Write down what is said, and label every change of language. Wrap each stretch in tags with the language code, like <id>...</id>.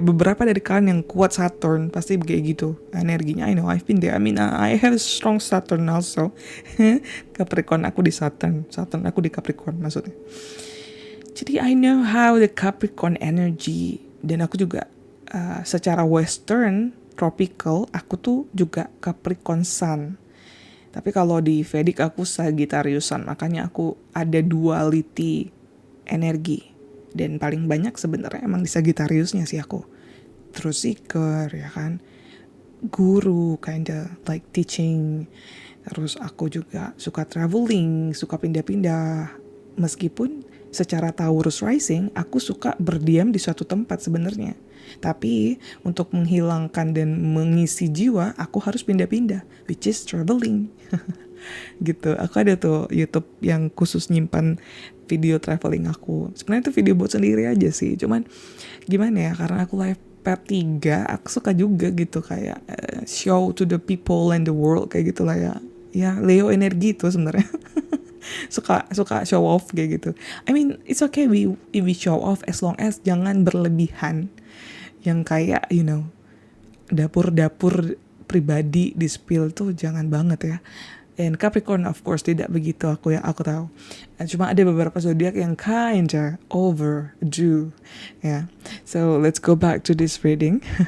<id>Beberapa dari kalian yang kuat Saturn pasti kayak gitu energinya.</id> <en>I know, I've been there. I mean, I have a strong Saturn also.</en> <id>Capricorn aku di Saturn aku di Capricorn maksudnya. Jadi</id> <en>I know how the Capricorn energy.</en> <id>Dan aku juga secara Western tropical, aku tuh juga Capricorn Sun. Tapi kalau di Vedic aku Sagittariusan, makanya aku ada duality energi. Dan paling banyak sebenarnya emang di Sagittariusnya sih aku. Terus seeker ya kan, guru,</id> <en>kinda like teaching.</en> <id>Terus aku juga suka traveling, suka pindah-pindah. Meskipun secara Taurus rising, aku suka berdiam di suatu tempat sebenarnya. Tapi untuk menghilangkan dan mengisi jiwa, aku harus pindah-pindah,</id> <en>which is traveling.</en> <id>Gitu. Aku ada tuh YouTube yang khusus nyimpan video traveling aku. Sebenarnya itu video buat sendiri aja sih. Cuman gimana ya, karena aku live part 3, aku suka juga gitu kayak</id> <en>show to the people and the world</en> <id>kayak gitulah ya. Ya, Leo energi itu sebenarnya. suka show off kayak gitu.</id> <en>I mean, it's okay we show off as long as</en> <id>jangan berlebihan. Yang kayak, dapur-dapur pribadi di spill tuh jangan banget ya.</id> <en>And Capricorn of course</en> <id>tidak begitu, aku tahu. Cuma ada beberapa zodiak yang</id> <en>kinda overdo</en> <id>ya.</id> <en>So let's go back to this reading.</en>